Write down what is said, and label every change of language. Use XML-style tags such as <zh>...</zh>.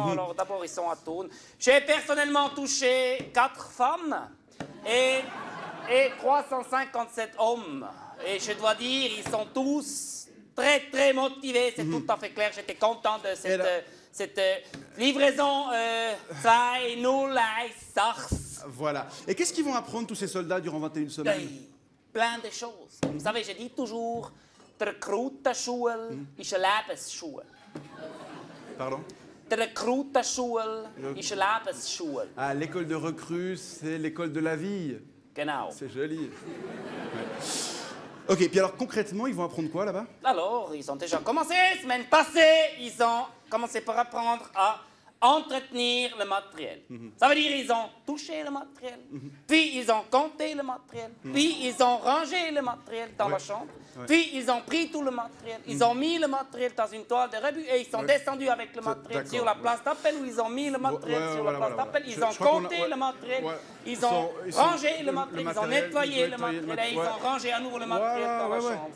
<fr>Alors d'abord, ils sont à Thun. J'ai personnellement touché 4 femmes et 357 hommes. Et je dois dire, ils sont tous très très motivés. C'est tout à fait clair. J'étais content de cette livraison 2-0-1-6. Voilà. Et qu'est-ce qu'ils vont apprendre tous ces soldats durant 21 semaines? Plein de choses. Vous savez, je dis toujours,</fr> <de>die Rekrutenschule ist eine Lebensschule.</de> <fr>Pardon?</fr> <de>Die Rekrutenschule ist eine Lebensschule.</de> <fr>Ah, l'école de recrue, c'est l'école de la vie.</fr> <de>Genau.</de> <fr>C'est joli. Ouais. Ok, puis alors concrètement, ils vont apprendre quoi là-bas? Alors, ils ont déjà commencé, semaine passée, ils ont commencé par apprendre à entretenir le matériel. Ça veut dire ils ont touché le matériel, puis ils ont compté le matériel, puis ils ont rangé le matériel dans la chambre, puis ils ont pris tout le matériel, ils ont mis le matériel dans une toile de rebut et ils sont descendus avec le matériel sur la place d'appel où ils ont mis le matériel sur la place d'appel, ils ont compté le matériel, ils ont rangé le matériel, ils ont nettoyé le matériel et ils ont rangé à nouveau le matériel dans la chambre.</fr>